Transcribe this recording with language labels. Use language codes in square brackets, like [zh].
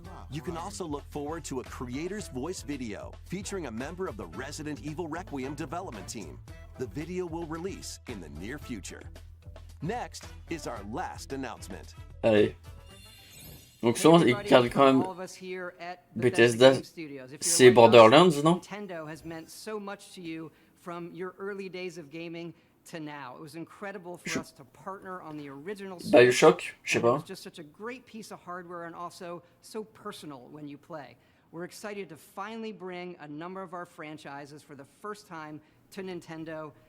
[en] You can also look forward to a creator's voice video featuring a member of the Resident Evil Requiem development team. The video will release in the near future. Next is our last announcement. [fr] Allez. Donc souvent, ils gardent quand même Bethesda, c'est Borderlands, non? [en] Nintendo has meant so much to you from your early days of gaming to now. It was incredible for us to partner on the original [fr] BioShock, je sais pas. [en] It was just such a great piece of hardware and also so personal when you play. We're excited to finally bring a number of our franchises for the first time to Nintendo.